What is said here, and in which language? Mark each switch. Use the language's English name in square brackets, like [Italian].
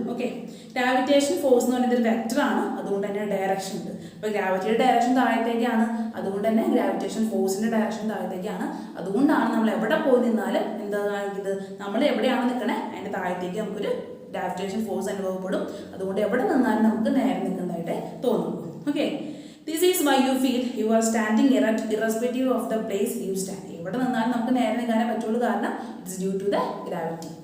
[Malayalam] Okay, gravitation force എന്ന് പറയുന്നത് ഒരു വെക്ടറാണ്, അതുകൊണ്ട് തന്നെ ഡയറക്ഷൻ ഉണ്ട്. അപ്പോൾ ഗ്രാവിറ്റിയുടെ ഡയറക്ഷൻ താഴത്തേക്കാണ്, അതുകൊണ്ട് തന്നെ ഗ്രാവിറ്റേഷൻ ഫോഴ്സിന്റെ ഡയറക്ഷൻ താഴത്തേക്കാണ്. അതുകൊണ്ടാണ് നമ്മൾ എവിടെ പോയി നിന്നാലും എന്താ കാണിക്കുന്നത്, നമ്മൾ എവിടെയാണ് നിൽക്കണേ അതിന്റെ താഴത്തേക്ക് നമുക്കൊരു ഗ്രാവിറ്റേഷൻ ഫോഴ്സ് അനുഭവപ്പെടും. അതുകൊണ്ട് എവിടെ നിന്നാലും നമുക്ക് നേരെ നിൽക്കുന്നതായിട്ട് തോന്നുന്നു. [English] Okay, this is why you feel you are standing erect irrespective of the place you stand. [Malayalam] എവിടെ നിന്നാലും നമുക്ക് നേരെ നിൽക്കാനേ പറ്റുള്ളൂ, കാരണം [English] It's due to the gravity.